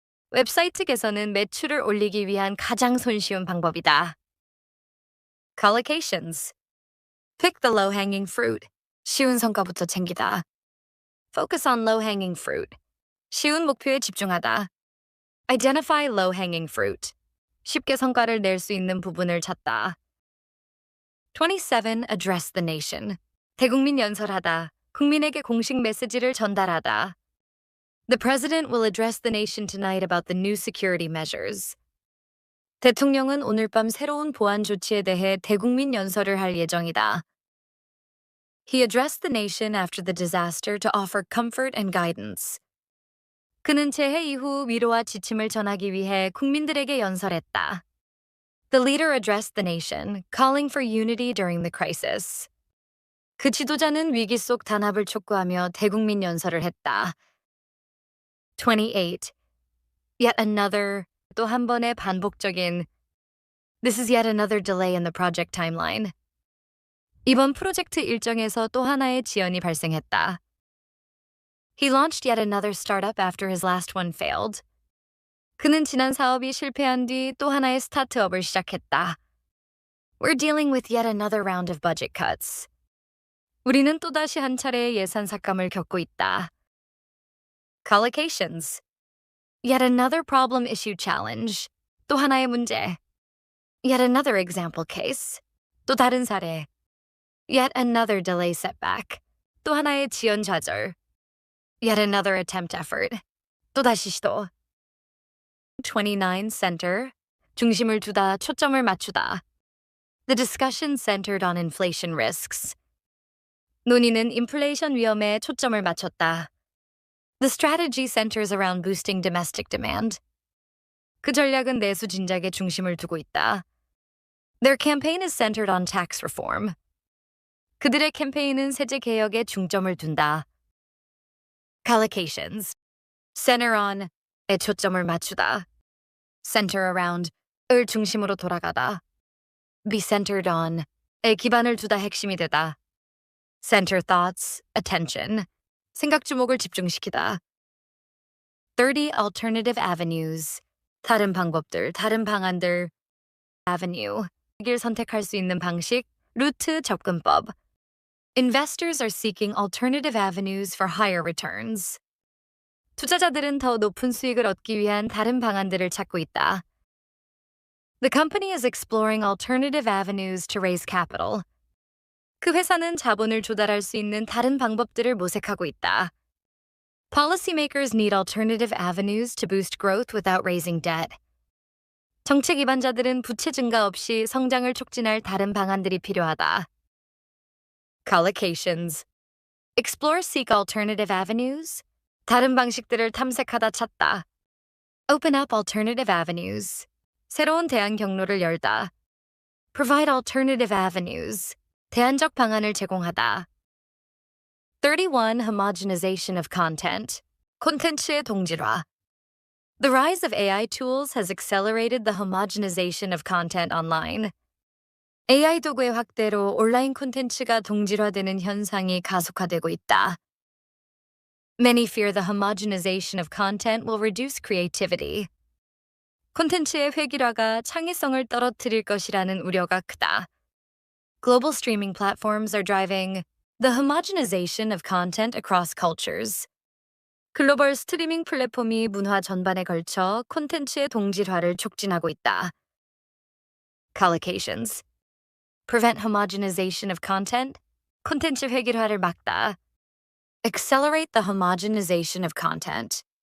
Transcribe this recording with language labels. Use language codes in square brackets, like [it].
[ko] 웹사이트 개선은 매출을 올리기 위한 가장 손쉬운 방법이다. [en] Collocations. Pick the low-hanging fruit. [ko] 쉬운 성과부터 챙기다. [en] Focus on low-hanging fruit. [ko] 쉬운 목표에 집중하다. [en] Identify low-hanging fruit. [ko] 쉽게 성과를 낼 수 있는 부분을 찾다. [en] 27. Address the nation. [ko] 대국민 연설하다. 국민에게 공식 메시지를 전달하다. [en] The president will address the nation tonight about the new security measures. [ko] 대통령은 오늘 밤 새로운 보안 조치에 대해 대국민 연설을 할 예정이다. [en] He addressed the nation after the disaster to offer comfort and guidance. [ko] 그는 재해 이후 위로와 지침을 전하기 위해 국민들에게 연설했다. [en] The leader addressed the nation, calling for unity during the crisis. [ko] 그 지도자는 위기 속 단합을 촉구하며 대국민 연설을 했다. 28. [en] Yet another, [ko] 또 한 번의 반복적인 [en] This is yet another delay in the project timeline. [ko] 이번 프로젝트 일정에서 또 하나의 지연이 발생했다. [en] He launched yet another startup after his last one failed. [ko] 그는 지난 사업이 실패한 뒤 또 하나의 스타트업을 시작했다. [en] We're dealing with yet another round of budget cuts. [ko] 우리는 또다시 한 차례의 예산 삭감을 겪고 있다. [en] Collocations. Yet another problem issue challenge. [ko] 또 하나의 문제. [en] Yet another example case. [ko] 또 다른 사례. [en] Yet another delay setback. [ko] 또 하나의 지연 좌절. [en] Yet another attempt effort. [ko] 또다시 시도. [en] 29 center. [ko] 중심을 두다, 초점을 맞추다. [en] The discussion centered on inflation risks. [ko] 논의는 인플레이션 위험에 초점을 맞췄다. [en] The strategy centers around boosting domestic demand. [ko] 그 전략은 내수 진작에 중심을 두고 있다. [en] Their campaign is centered on tax reform. [ko] 그들의 캠페인은 세제 개혁에 중점을 둔다. Collocations. Center on에 초점을 맞추다. Center around을 중심으로 돌아가다. Be centered on에 기반을 두다 핵심이 되다. [en] Center thoughts, attention. [ko] 생각 주목을 집중시키다. [en] 30 alternative avenues. [ko] 다른 방법들, 다른 방안들. [en] Avenue. [ko] 길 선택할 수 있는 방식, 루트, 접근법. [en] Investors are seeking alternative avenues for higher returns. [ko] 투자자들은 더 높은 수익을 얻기 위한 다른 방안들을 찾고 있다. [en] The company is exploring alternative avenues to raise capital. [ko] 그 회사는 자본을 조달할 수 있는 다른 방법들을 모색하고 있다. [en] Policymakers need alternative avenues to boost growth without raising debt. [ko] 정책 기반자들은 부채 증가 없이 성장을 촉진할 다른 방안들이 필요하다. [en] Collocations. Explore, seek alternative avenues. [ko] 다른 방식들을 탐색하다 찾다. [en] Open up alternative avenues. [ko] 새로운 대안 경로를 열다. [en] Provide alternative avenues. [ko] 대안적 방안을 제공하다. [en] 31. Homogenization of content. [ko] 콘텐츠의 동질화. [en] The rise of AI tools has accelerated the homogenization of content online. [ko] AI 도구의 확대로 온라인 콘텐츠가 동질화되는 현상이 가속화되고 있다. [en] Many fear the homogenization of content will reduce creativity. [ko] 콘텐츠의 획일화가 창의성을 떨어뜨릴 것이라는 우려가 크다. [en] Global streaming platforms are driving the homogenization of content across cultures. [ko] 글로벌 스트리밍 플랫폼이 문화 전반에 걸쳐 콘텐츠의 동질화를 촉진하고 있다. [en] Collocations. Prevent homogenization of content. [ko] 콘텐츠 획일화를 막다. [en] Accelerate the homogenization of content.